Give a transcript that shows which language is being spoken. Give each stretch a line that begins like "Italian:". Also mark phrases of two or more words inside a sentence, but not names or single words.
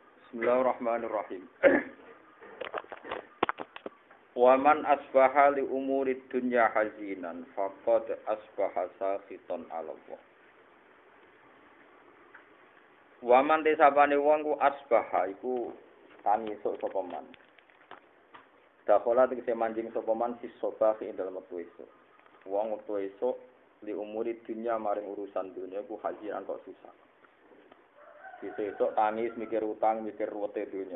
Arabic: بسم الله الرحمن الرحيم. ومن أصبح لأمور الدنيا حزينا فقد أصبح ساخطا على الله. ومن
Javanese: desabane wong ku asbaha iku tangi esuk sapa man. Dakhala tegese manjing sapa man
Arabic: في صباح
Javanese: ing dalem wektu esuk. Wong wektu esuk
Arabic: لأمور الدنيا
Javanese: maring urusan dunya ku hazinan kok susah. Esuk tangis mikir utang, mikir ruwete dunya.